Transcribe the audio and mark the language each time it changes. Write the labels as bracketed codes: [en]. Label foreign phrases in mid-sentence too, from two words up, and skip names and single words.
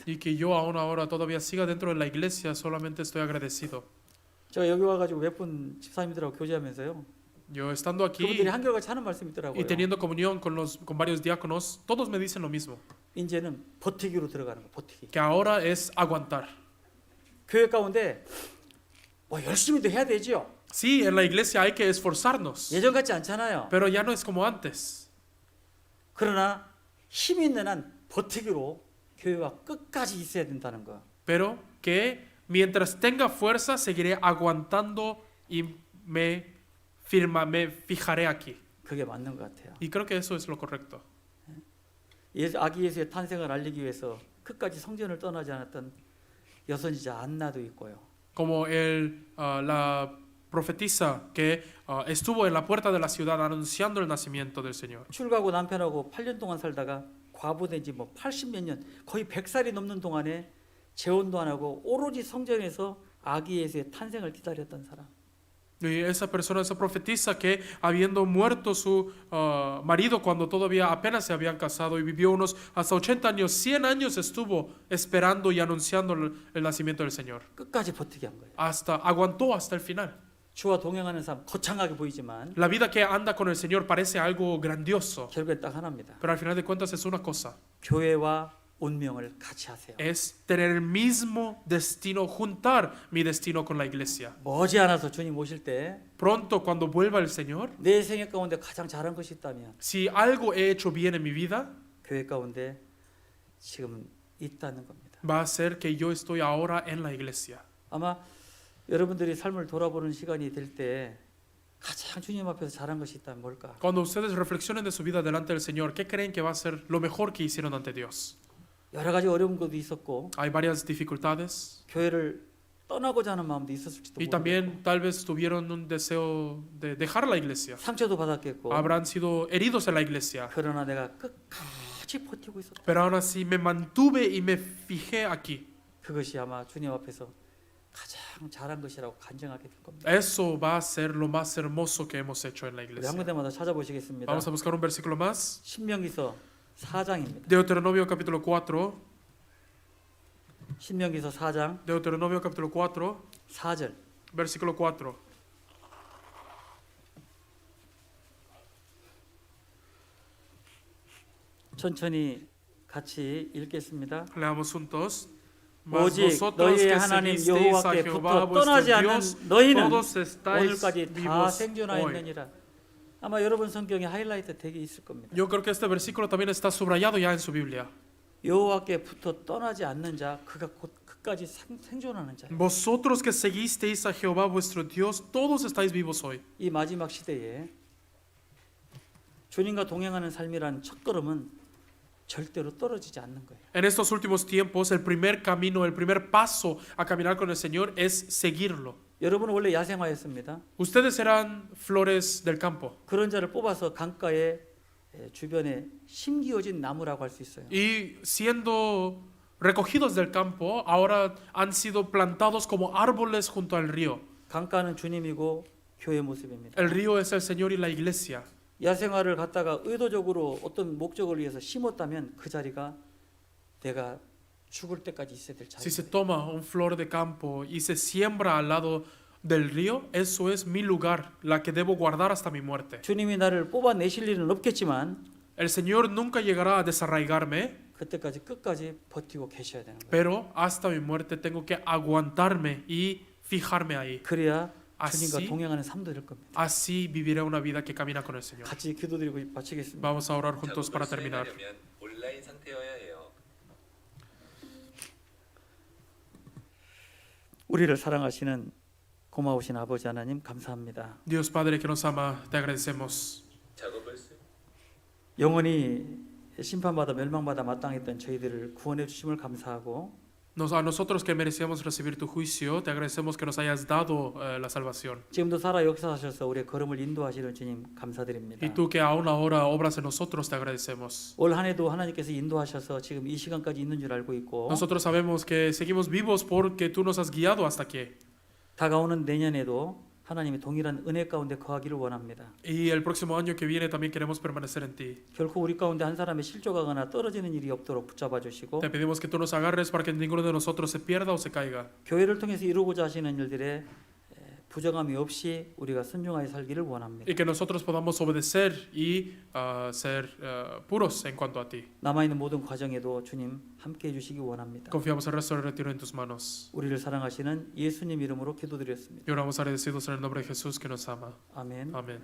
[es] Y que yo aún ahora todavía siga dentro de la iglesia, solamente estoy agradecido. [ko] 제가 여기 와가지고 몇 분 집사님들하고 교제하면서요. [es] Yo estando aquí [ko] 그분들이 한결같이 하는 말씀이 있더라고요. [es] y teniendo comunión con varios diáconos, todos me dicen lo mismo, [ko] 이제는 버티기로 들어가는 거, 버티기. [es] que ahora es aguantar. [ko] 교회 가운데 뭐 열심히도 해야 되죠. [es] Sí, en la iglesia hay que esforzarnos, [ko] 예전 같지 않잖아요. [es] pero ya no es como antes. [ko] 그러나 힘이 있는 한 버티기로 교회와 끝까지 있어야 된다는 거. [es] Pero que mientras tenga fuerza seguiré aguantando y me fijaré aquí. [ko] 그게 맞는 것 같아요. [es] Y creo que eso es lo correcto. [ko] 아기 예수의 탄생을 알리기 위해서 끝까지 성전을 떠나지 않았던 여선지자 안나도 있고요. [es] Como la profetisa que estuvo en la puerta de la ciudad anunciando el nacimiento del Señor. [ko] 출가하고 남편하고 8년 동안 살다가 과부된 지 80몇 년, 거의 100살이 넘는 동안에 재혼도 안 하고 오로지 성전에서 아기 예수의 탄생을 기다렸던 사람. [es] Y esa persona, esa profetisa que habiendo muerto su marido cuando todavía apenas se habían casado y vivió unos hasta 80 años, 100 años estuvo esperando y anunciando el nacimiento del Señor. [ko] 끝까지 버티게 한 거예요. [es] Aguantó hasta el final. [ko] 주와 동행하는 삶 거창하게 보이지만 [es] La vida que anda con el Señor parece algo grandioso, [ko] 결국엔 딱 하나입니다. [es] pero al final de cuentas es una cosa. [ko] 교회와 운명을 같이 하세요. [es] Es tener el mismo destino, juntar mi destino con la iglesia. [ko] 머지않아서 주님 오실 때 [es] Pronto, cuando vuelva el Señor, [ko] 내 생애 가운데 가장 잘한 것이 있다면 [es] si algo he hecho bien en mi vida, [ko] 교회 가운데 지금 있다는 겁니다. [es] va a ser que yo estoy ahora en la iglesia. [ko] 아마 여러분들이 삶을 돌아보는 시간이 될 때 가장 주님 앞에서 잘한 것이 있다면 뭘까? [es] Cuando ustedes reflexionen de su vida delante del Señor, ¿qué creen que va a ser lo mejor que hicieron ante Dios? [ko] 여러 가지 어려운 것도 있었고 [es] Hay varias dificultades, [ko] 교회를 떠나고자 하는 마음도 있었을지도 [es] Y [ko] 모르겠고 [es] también tal vez tuvieron un deseo de dejar la iglesia. [ko] 상처도 받았겠고 [es] Habrán sido heridos en la iglesia. [ko] 그러나 내가 끝까지 버티고 있었다. [es] Pero aún así me mantuve y me fijé aquí. [ko] 그것이 아마 주님 앞에서 가장 잘한 것이라고 간증하게 될 겁니다. [es] Eso va a ser lo más hermoso que hemos hecho en la [ko] 우리 [es] iglesia. [ko] 한 군데마다 찾아보시겠습니다. [es] Vamos a buscar un versículo más. [ko] 신명기서 4장입니다. [es] Deuteronomio capítulo 4. [ko] 신명기서 4장 [es] Deuteronomio capítulo 4, [ko] 4절. [es] versículo 4. [ko] 천천히 같이 읽겠습니다. [es] Leamos juntos. Mas [ko] 오직 [es] vosotros [ko] 너희의 [es] que [ko] 하나님 [es] seguisteis a [ko] 여호와께 [es] Jehová [ko] 붙어 떠나지 [es] vuestro [ko] 않는 [es] Dios, [ko] 너희는 [es] todos estáis [ko] 오늘까지 다 [es] vivos hoy. [ko] 생존하였느니라. 아마 여러분 성경에 하이라이트 되게 있을 겁니다. [es] Yo creo que este versículo también está subrayado ya en su Biblia. [ko] 여호와께 붙어 떠나지 않는 자 그가 곧 끝까지 생존하는 자. [es] Vosotros que seguisteis a Jehová vuestro Dios, todos estáis vivos hoy. [ko] 이 마지막 시대에 주님과 동행하는 삶이란 첫걸음은 절대로 떨어지지 않는 거예요. [es] En estos últimos tiempos, el primer camino, el primer paso a caminar con el Señor es seguirlo. [ko] 여러분은 원래 야생화였습니다. [es] Ustedes eran flores del campo. [ko] 그런 자를 뽑아서 강가에 주변에 심기어진 나무라고 할 수 있어요. [es] Y siendo recogidos del campo, ahora han sido plantados como árboles junto al río. [ko] 강가는 주님이고 교회 모습입니다. [es] El río es el Señor y la iglesia. [ko] 야생화를 갖다가 의도적으로 어떤 목적을 위해서 심었다면 그 자리가 내가 죽을 때까지 있어야 될 [es] Si [ko] 자리. [es] se toma un flor de campo y se siembra al lado del río, eso es mi lugar, la que debo guardar hasta mi muerte. [ko] 주님이 나를 뽑아내실 일은 없겠지만 [es] El Señor nunca llegará a desarraigarme, [ko] 그때까지 끝까지 버티고 계셔야 되는 거예요. [es] pero hasta mi muerte tengo que aguantarme y fijarme ahí. [ko] 그래야 [es] Así, [ko] 주님과 동행하는 삶도 될 겁니다. [es] así viviré una vida que camina con el Señor. [ko] 같이 기도드리고 마치겠습니다. [es] Vamos a orar juntos para terminar. 수행하려면 온라인 상태여야 해요. [ko] 우리를 사랑하시는 고마우신 아버지 하나님 감사합니다. [es] Dios Padre que nos ama, te agradecemos. 작업을 쓰. [ko] 영원히 심판받아 멸망받아 마땅했던 저희들을 구원해 주심을 감사하고 [es] A nosotros que merecíamos recibir tu juicio, te agradecemos que nos hayas dado la salvación. [ko] 지금도 살아 역사하셔서 우리의 걸음을 인도하시는 주님 감사드립니다. [es] Y tú que aún ahora obras en nosotros, te agradecemos. [ko] 올 한 해도 하나님께서 인도하셔서 지금 이 시간까지 있는 줄 알고 있고 [es] Nosotros sabemos que seguimos vivos porque tú nos has guiado hasta aquí. [ko] 다가오는 내년에도 하나님의 동일한 은혜 가운데 거하기를 원합니다. [es] Y el próximo año que viene también queremos permanecer en ti. [ko] 결코 우리 가운데 한 사람이 실족하거나 떨어지는 일이 없도록 붙잡아 주시고 [es] Te pedimos que tú nos agarres para que ninguno de nosotros se pierda o se caiga. [ko] 교회를 통해서 이루고자 하시는 일들에 부정함이 없이 우리가 순종하여 살기를 원합니다. [es] Y que nosotros podamos obedecer y ser puros en cuanto a ti. [ko] 남아있는 모든 과정에도 주님 함께해 주시기 원합니다. [es] Confiamos el resto del retiro en tus manos. [ko] 우리를 사랑하시는 예수님 이름으로 기도드렸습니다. [es] Y oramos agradecidos en el nombre de Jesús que nos ama. [ko] 아멘.